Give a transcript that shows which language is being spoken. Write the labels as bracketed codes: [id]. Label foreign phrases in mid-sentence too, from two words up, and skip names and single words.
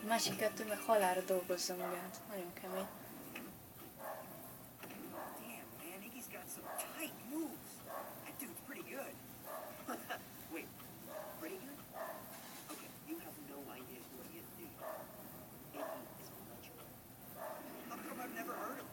[hu] A másik kettő meg halálra dolgozza magát. Nagyon kemény. [en] Damn, man, Iggy's got some tight moves. That dude's pretty good. Wait, pretty good? Okay, you have no idea who he is, do you? Iggy is a legend. How come I've never heard of him?